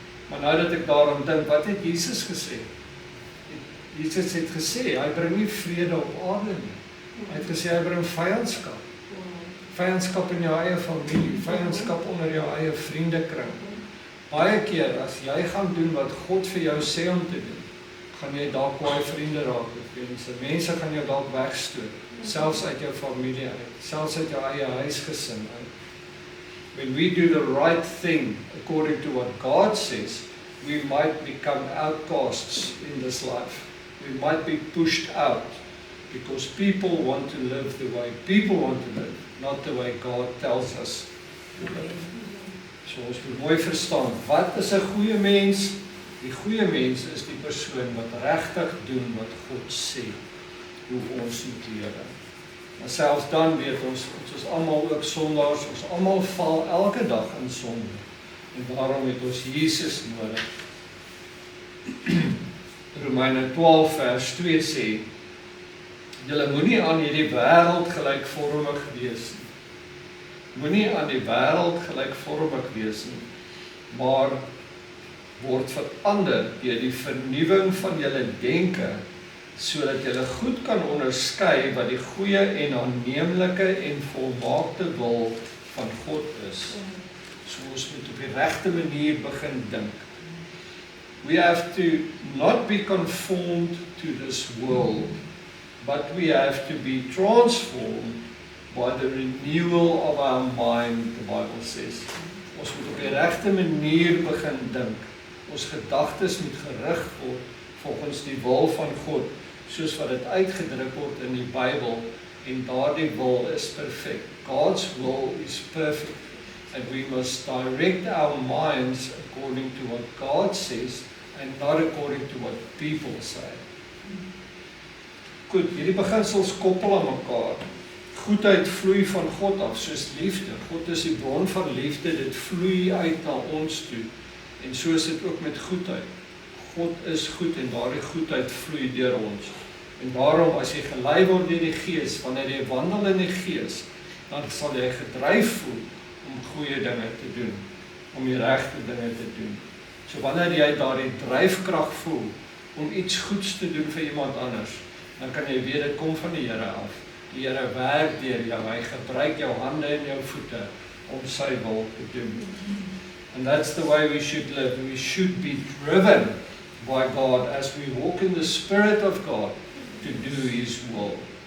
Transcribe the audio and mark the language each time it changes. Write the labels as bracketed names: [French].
[Afrikaans] Maar nou dat ek daaraan dink, wat het Jesus gesê? Jesus het gesê, hy bring nie vrede op aarde nie. Hy het gesê, hy bring vyandskap. Vyandskap in jou eie familie, vyandskap onder jou eie vriendekring. Baie keer, as jy gaan doen wat God vir jou sê om te doen, gaan jy dalk kwaai vriende raak met mense. Mense gaan jou dalk wegstoot, selfs uit jou familie uit, selfs uit jou eie huisgesin uit. [English] When we do the right thing according to what God says, we might become outcasts in this life. We might be pushed out because people want to live the way people want to live, not the way God tells us to live. [Afrikaans] So ons moet mooi verstaan, wat is 'n goeie mens? Die goeie mens is die persoon wat regtig doen wat God sê, hoe ons moet lewe. Maar selfs dan weet ons is almal ook sondaars, ons almal val elke dag in sonde. En daarom het ons Jesus nodig. Romeine 12 vers 2 sê, julle moenie aan hierdie wêreld gelykvormig wees nie. Moenie aan die wêreld gelykvormig wees nie, maar word verander deur die vernuwing van julle denke, sodat julle goed kan onderskei wat die goeie en aanneemlike en volmaakte wil van God is. So ons moet op die regte manier begin dink. [English] We have to not be conformed to this world, but we have to be transformed by the renewal of our mind, the Bible says. [Afrikaans] Ons moet op die regte manier begin dink. Ons gedagtes moet gerig word volgens die wil van God, soos wat dit uitgedruk word in die Bybel, en daardie wil is perfek. [English] God's will is perfect, and we must direct our minds according to what God says, and not according to what people say. [Afrikaans] Goed, hierdie beginsels koppel aan mekaar. Goedheid vloei van God af, soos liefde. God is die bron van liefde, dit vloei uit na ons toe. En so is dit ook met goedheid. God is goed en daardie goedheid vloei deur ons. En daarom as jy gelei word deur die Gees, wanneer jy wandel in die Gees, dan sal jy gedryf voel om goeie dinge te doen, om die regte dinge te doen. So wanneer jy daardie dryfkrag voel om iets goeds te doen vir iemand anders, dan kan jy weet dit kom van die Here af. Die Here werk deur jou, hy gebruik jou hande en jou voete om sy wil te doen. [English] And that's the way we should live. We should be driven by God as we walk in the Spirit of God to do His will.